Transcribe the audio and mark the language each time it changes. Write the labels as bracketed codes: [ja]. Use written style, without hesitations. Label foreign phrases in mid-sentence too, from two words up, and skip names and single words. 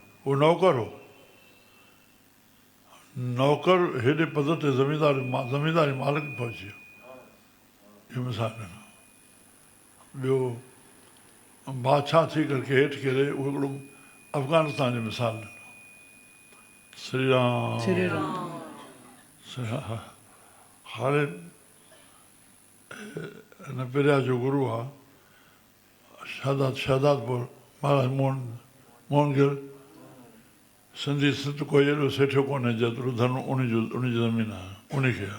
[sd] उहो नौकर हो। नौकर हेॾे पद ते ज़मींदारी मालिक पहुची वियो। इहो मिसाल ॾिनो। ॿियो बादशाह थी करके हेठि किरे, उहो हिकिड़ो अफ़गानिस्तान जी मिसाल ॾिनो। श्री राम श्री राम। हाणे हिन पिरिया जो गुरू आहे शहदादपुर महाराज मोहनगिल। सिंधी संत कोई एॾो सेठियो कोन्हे जेतिरो धन उन जी ज़मीन आहे, उनखे आहे।